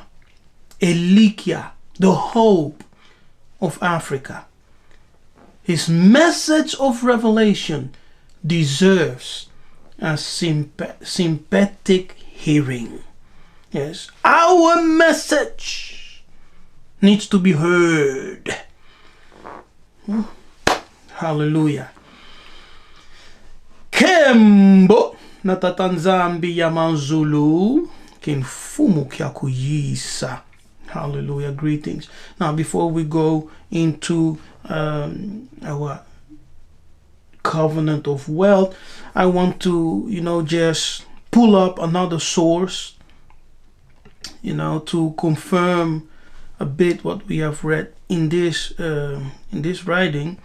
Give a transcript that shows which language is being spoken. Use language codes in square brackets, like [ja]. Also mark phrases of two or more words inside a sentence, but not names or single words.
[en] Yiseka'yah, the hope of Africa. His message of revelation deserves a sympathetic hearing. Yes, our message needs to be heard. Hallelujah. [kg] Kembo natatanzambi ya manzulu kinfumu kya kuyisa. [en] Hallelujah. Greetings. Now, before we go into our covenant of wealth, I want to, just pull up another source, to confirm a bit what we have read in this writing.